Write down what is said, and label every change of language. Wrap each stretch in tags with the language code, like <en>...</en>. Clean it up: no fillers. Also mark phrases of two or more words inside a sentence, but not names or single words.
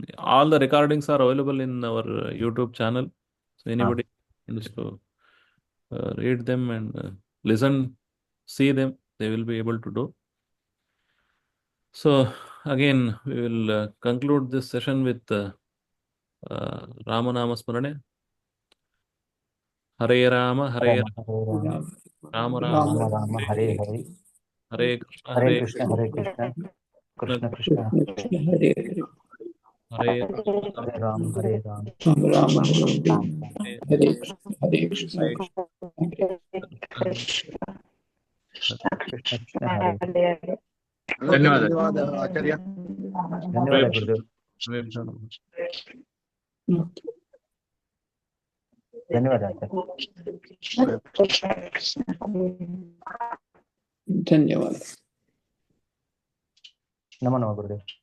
<en>All the recordings are available in our YouTube channel. So anybody wants to read them and listen, see them, they will be able to do. So again, we will conclude this session with Ramanama Smarane.</en> <sa>हरे राम, हरे राम, राम, हरे हरे. हरे कृष्ण, Hare Hare कृष्ण, हरे कृष्ण, कृष्ण कृष्ण, Hare Hare हरे राम, हरे राम, Ram, राम राम. हरे कृष्ण, Hare कृष्ण कृष्ण, हरे.</sa> <kn>ಧನ್ಯವಾದ ಆಚಾರ್ಯ. ಧನ್ಯವಾದ ಗುರುದೇವ್. ಧನ್ಯವಾದ ಧನ್ಯವಾದ.</kn> <sa>ನಮೋ ನಮಃ ಗುರುದೇವ್.</sa>